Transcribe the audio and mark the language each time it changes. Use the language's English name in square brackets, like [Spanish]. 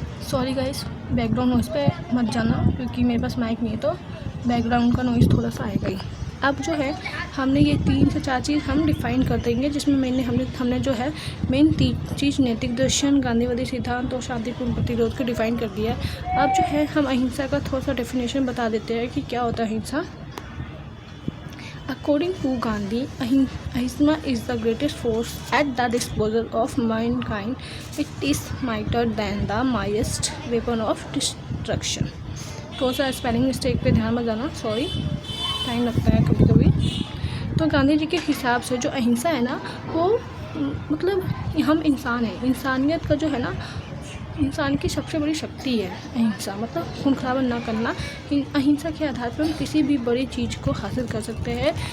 [Hindi] Sorry guys, background noise पे मत जाना, क्योंकि मेरे पास माइक नहीं है, तो बैकग्राउंड का नॉइज़ थोड़ा सा आएगा ही। अब जो है, हमने ये 3 से 4 चीज़ हम डिफ़ाइन कर देंगे, जिसमें हमने जो है मेन 3 चीज़, नैतिक दर्शन, गांधीवादी सिद्धांत और शांतिपूर्ण प्रतिरोध को डिफ़ाइन कर दिया है। अब जो है, हम अहिंसा का थोड़ा सा डेफिनेशन बता देते हैं कि क्या होता है अहिंसा। [English] According to Gandhi, Ahisma is the greatest force at the disposal of mankind. It is mightier than the mightiest weapon of destruction. [Hindi] थोड़ा सा स्पेलिंग मिस्टेक पे ध्यान मत जाना, सॉरी, टाइम लगता है कभी कभी। तो गांधी जी के हिसाब से जो अहिंसा है ना, वो मतलब हम इंसान हैं, इंसानियत का जो है ना, इंसान की सबसे बड़ी शक्ति है अहिंसा। मतलब खून खराबा ना करना। अहिंसा के आधार पर हम किसी भी बड़ी चीज़ को हासिल कर सकते हैं।